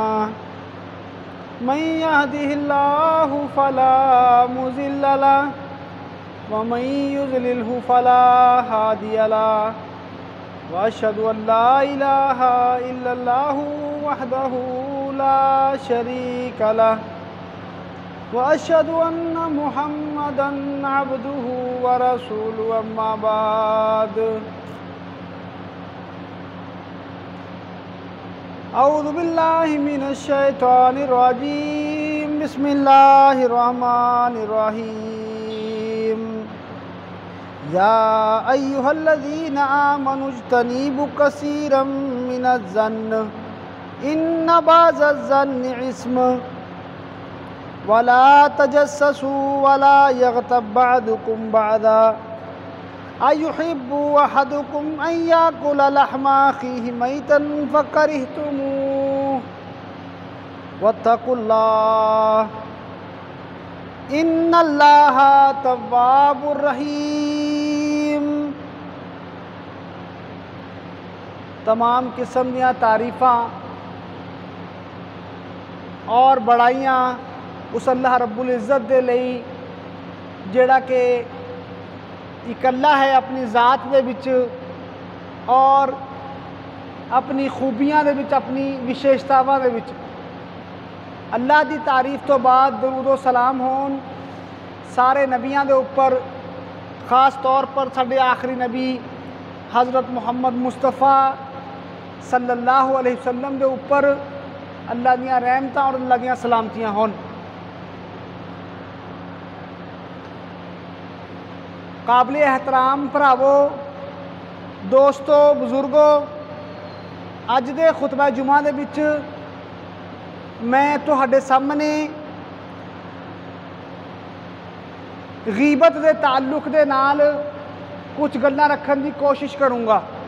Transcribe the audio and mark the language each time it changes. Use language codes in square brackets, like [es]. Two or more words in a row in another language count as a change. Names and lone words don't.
[ar] من يهده الله فلا مضل له ومن يضلله فلا هادي له وأشهد أن لا إله إلا الله وحده لا شريك له وأشهد أن محمدا عبده ورسوله أما بعد. أعوذ بالله من الشيطان الرجيم بسم الله الرحمن الرحيم. يا أيها الذين آمنوا اجتنبوا كثيرا من الظن إن بعض الظن إثم ولا تجسسوا ولا يغتب بعضكم بعضا أيحب أحدكم أن يأكل لحم أخيه ميتا فكرهتموه واتقوا الله إن الله تواب رحيم. [pa] تمام قسم دیاں تعریفاں اور بڑائیاں اس اللہ [ar] رب العزة [pa] دے لئی جیہڑا کہ اکلّا ہے اپنی ذات دے وچ اور اپنی خوبیاں دے وچ اپنی وشیشتاواں دے وچ. اللہ کی تعریف تو بعد درود و سلام ہون سارے نبیاں دے اوپر، خاص طور پر ساڈے آخری نبی حضرت محمد مصطفیٰ [ar] صلى الله عليه وسلم [pa] دے اوپر اللہ دیاں رحمتاں اور اللہ دیاں سلامتیاں ہون. قابل احترام بھراوو، دوستوں، بزرگوں، اج دے خطبہ جمعہ دے وچ میں تہاڈے سامنے غیبت دے تعلق دے نال کچھ گلاں رکھن دی کوشش کروں گا.